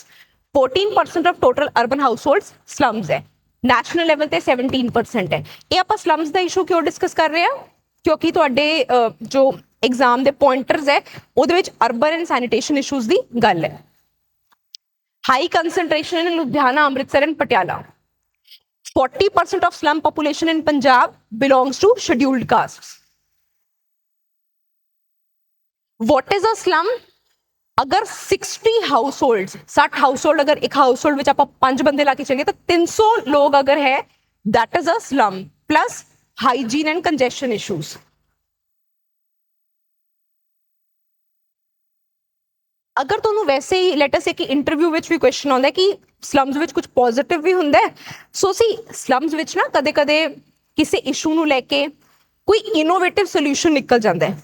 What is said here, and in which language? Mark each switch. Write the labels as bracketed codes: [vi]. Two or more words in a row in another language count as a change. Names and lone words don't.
[en] 14% of total urban households slums ਹੈ, national level [pa] ਤੇ 17% ਹੈ। ਇਹ ਆਪਾਂ ਸਲਮਸ ਦਾ ਇਸ਼ੂ ਕਿਉਂ ਡਿਸਕਸ ਕਰ ਰਹੇ ਹਾਂ, ਕਿਉਂਕਿ ਤੁਹਾਡੇ ਜੋ ਐਗਜ਼ਾਮ ਦੇ ਪੁਆਇੰਟਰਸ ਹੈ ਉਹਦੇ ਵਿੱਚ [en] urban and sanitation issues [pa] ਦੀ ਗੱਲ ਹੈ। [en] High concentration in Ludhiana, Amritsar and Patiala. 40% of slum population in Punjab belongs to scheduled castes. What is a slum? [pa] अगर 60 households, 60 household [hi] अगर एक [pa] household ਵਿੱਚ ਆਪਾਂ 5 ਬੰਦੇ ਲਾ ਕੇ ਚੱਲੀਏ ਤਾਂ 300 ਲੋਕ ਅਗਰ ਹੈ, [en] that is a slum, plus hygiene and congestion issues. [pa] ਅਗਰ ਤੁਹਾਨੂੰ ਵੈਸੇ ਹੀ [en] let us say [pa] ਕਿ ਇੰਟਰਵਿਊ ਵਿੱਚ ਵੀ ਕੁਐਸਚਨ ਆਉਂਦਾ ਕਿ ਸਲਮਸ ਵਿੱਚ ਕੁਝ ਪੋਜ਼ਿਟਿਵ ਵੀ ਹੁੰਦਾ ਹੈ, [en] so see [pa] ਸਲਮਸ ਵਿੱਚ ਨਾ ਕਦੇ ਕਦੇ ਕਿਸੇ ਇਸ਼ੂ ਨੂੰ ਲੈ ਕੇ ਕੋਈ [en] innovative solution [pa] ਨਿਕਲ ਜਾਂਦਾ ਹੈ।